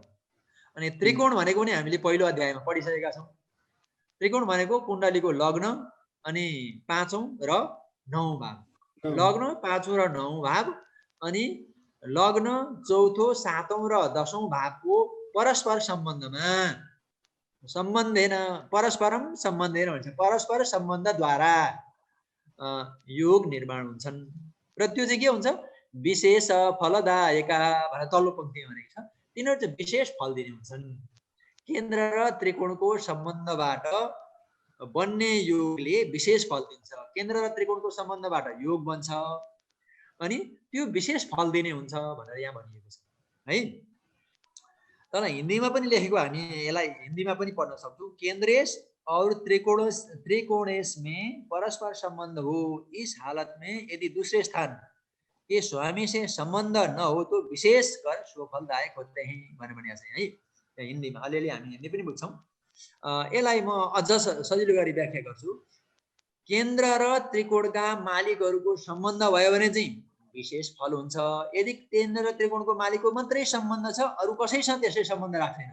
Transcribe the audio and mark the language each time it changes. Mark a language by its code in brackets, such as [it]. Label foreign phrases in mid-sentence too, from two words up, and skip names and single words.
[ne] अनि त्रिकोण भनेको पनि हामीले पहिलो अध्यायमा पढिसकेका छौँ। त्रिकोण भनेको कुण्डलीको लग्न अनि 5औं र 9औं भाव, लग्न 5औं र 9औं भाव अनि लग्न चौथो, सातौं र 10औं भावको परस्पर सम्बन्धमा [sa] सम्बन्धेन परस्परम सम्बन्धेन [ne] भन्छ, परस्पर सम्बन्धद्वारा योग निर्माण हुन्छन् र त्यो चाहिँ के हुन्छ? विशेष फलदायका भनेर तल्लो पंक्तिमा भनेको छ। तिनीहरू चाहिँ विशेष फल दिने हुन्छन्। केन्द्र र त्रिकोणको सम्बन्धबाट बन्ने योगले विशेष फल दिन्छ। केन्द्र र त्रिकोणको सम्बन्धबाट योग बन्छ अनि त्यो विशेष फल दिने हुन्छ भनेर यहाँ भनिएको छ है। तर हिन्दीमा पनि लेखेको हामी यसलाई हिन्दीमा पनि पढ्न सक्छौँ। [hi] केन्द्रेश और त्रिकोणेश में परस्पर संबंध हो, इस हालत में यदि दूसरे स्थान के स्वामी से संबंध न हो तो विशेष कर स्वफलदायक होते हैं [ne] भनेर भनेको छ है। हिन्दीमा अलिअलि हामी हिन्दी पनि बुझ्छौँ। यसलाई म अझ सजिलो गरी व्याख्या गर्छु। केन्द्र र त्रिकोणका मालिकहरूको सम्बन्ध भयो भने चाहिँ विशेष फल हुन्छ। यदि केन्द्र र त्रिकोणको मालिकको मात्रै सम्बन्ध छ, अरू कसैसँग त्यसै सम्बन्ध राख्दैन।